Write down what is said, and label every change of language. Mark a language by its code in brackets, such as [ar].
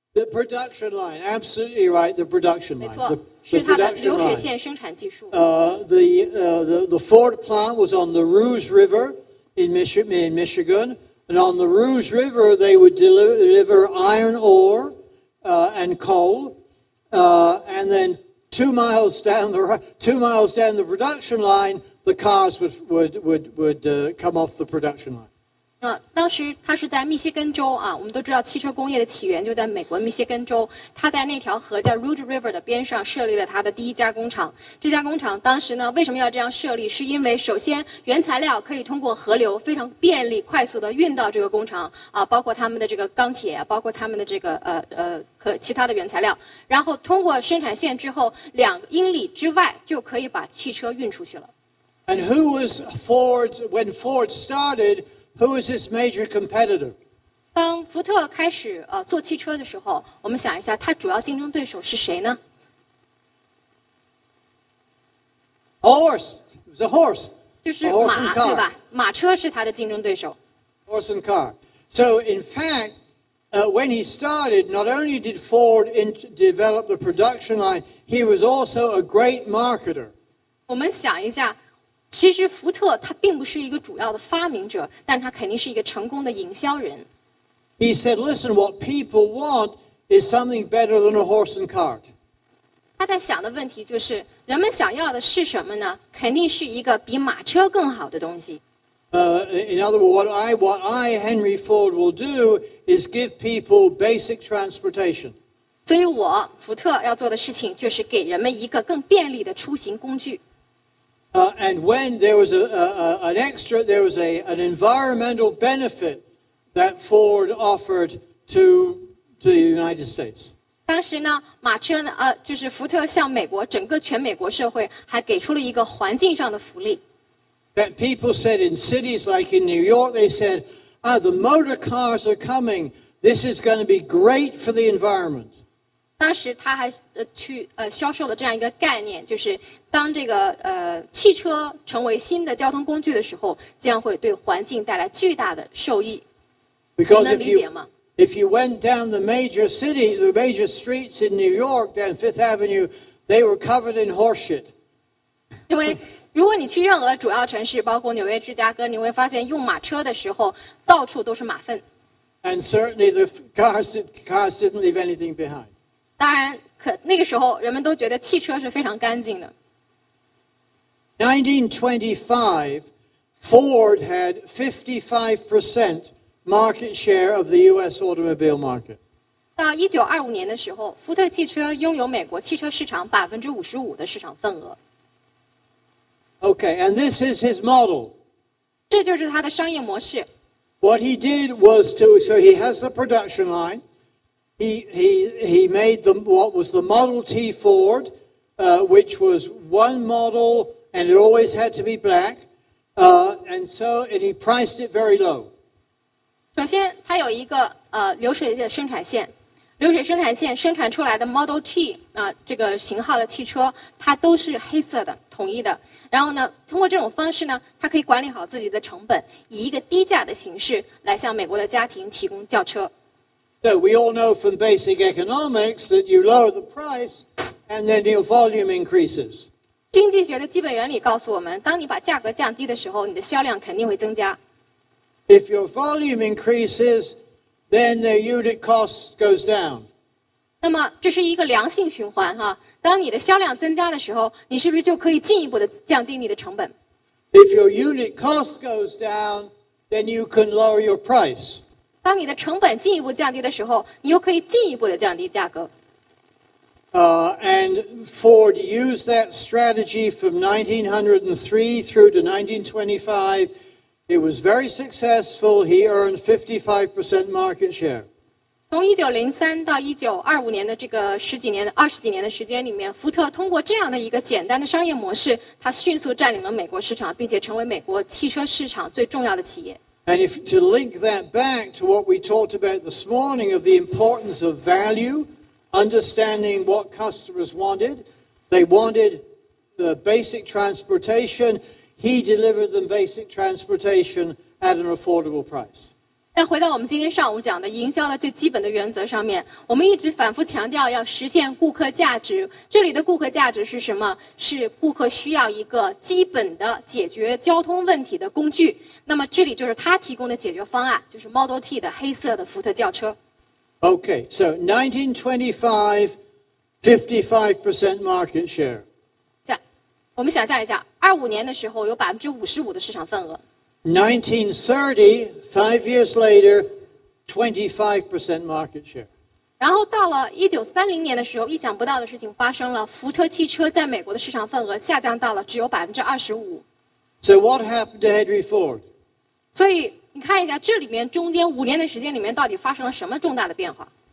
[en] production line, absolutely right. The production line. [zh] 没错，是它的流水线生产技术。 [en] The Ford plant was on the Rouge River in Michigan, and on the Rouge River they would deliver iron ore and coal, and then 2 miles down the production line, the cars would come off the production line. [zh] 当时他是在密歇根州啊，我们都知道汽车工业的起源就在美国密歇根州。他在那条河叫 Rouge River 的边上设立了他的第一家工厂。这家工厂当时呢，为什么要这样设立？是因为首先原材料可以通过河流非常便利、快速的运到这个工厂啊，包括他们的这个钢铁，包括他们的这个其他的原材料，然后通过生产线之后2英里之外就可以把汽车运出去了。 [en] And who was Ford when Ford started?Who is his major competitor? [zh] 当福特开始做汽车的时候，我们想一下，他主要竞争对手是谁呢？ [en] Horse. It was a horse. [zh] 就是马，对吧？马车是他的竞争对手。 [en] Horse and car. So in fact, when he started, not only did Ford develop the production line, he was also a great marketer. [zh] 我们想一下。其实福特他并不是一个主要的发明者，但他肯定是一个成功的营销人。 [en] He said, "Listen, what people want is something better than a horse and cart." [zh] 他在想的问题就是，人们想要的是什么呢？肯定是一个比马车更好的东西。 [en] In other words, what I, Henry Ford, will do is give people basic transportation. [zh] 所以我福特要做的事情就是给人们一个更便利的出行工具。 [en] And when there was an environmental benefit that Ford offered to the United States. [zh] 当时呢，马车呢，就是福特向整个全美国社会还给出了一个环境上的福利。 [en] That people said in cities like in New York, they said, the motor cars are coming. This is going to be great for the environment. [zh] 当时他还去销售了这样一个概念，就是当这个汽车成为新的交通工具的时候，将会对环境带来巨大的受益。你能理解吗？ [en] If you went down the major streets in New York, down Fifth Avenue, they were covered in horse shit. [zh] 因为如果你去任何主要城市，包括纽约、芝加哥，你会发现用马车的时候，到处都是马粪。 [en] And certainly the cars didn't leave anything behind. [zh] 当然，那个时候人们都觉得汽车是非常干净的。 [en] 1925, Ford had 55% market share of the U.S. automobile market. [zh] 到1925年的时候，福特汽车拥有美国汽车市场55%的市场份额。 [en] Okay, and this is his model. [zh] 这就是他的商业模式。 [en] What he did was so he has the production line. He made what was the Model T Ford, which was one model, and it always had to be black, and he priced it very low. [zh] 首先，它有一个流水的生产线，流水生产线生产出来的 Model T 这个型号的汽车，它都是黑色的，统一的。然后呢，通过这种方式呢，它可以管理好自己的成本，以一个低价的形式来向美国的家庭提供轿车。 [en] So we all know from basic economics that you lower the price and then your volume increases. [zh] 经济学的基本原理告诉我们，当你把价格降低的时候，你的销量肯定会增加。 [en] If your volume increases, then the unit cost goes down. [zh] 那么这是一个良性循环哈。当你的销量增加的时候，你是不是就可以进一步的降低你的成本？ [en] If your unit cost goes down, then you can lower your price. [zh] 当你的成本进一步降低的时候，你又可以进一步的降低价格。 [en] And Ford used that strategy from 1903 through to 1925. It was very successful. He earned 55% market share. [zh] 从1903到1925年的这个20几年的时间里面，福特通过这样的一个简单的商业模式，他迅速占领了美国市场，并且成为美国汽车市场最重要的企业。 [en] And if to link that back to what we talked about this morning of the importance of value, understanding what customers wanted, they wanted the basic transportation. He delivered them basic transportation at an affordable price. [zh] 但回到我们今天上午讲的营销的最基本的原则上面，我们一直反复强调要实现顾客价值。这里的顾客价值是什么？是顾客需要一个基本的解决交通问题的工具。那么这里就是他提供的解决方案，就是 Model T 的黑色的福特轿车。 [en] Okay, so 1925, 55% market share. [zh] 这样，我们想象一下，25年的时候有55%的市场份额。 [en] 1930, 5 years later, 25% market share. [zh] 然后到了1930年的时候，意想不到的事情发生了，福特汽车在美国的市场份额下降到了只有25%。 [en] So what happened to Henry Ford? [zh] 所以你看一下，这里面中间5年的时间里面，到底发生了什么重大的变化？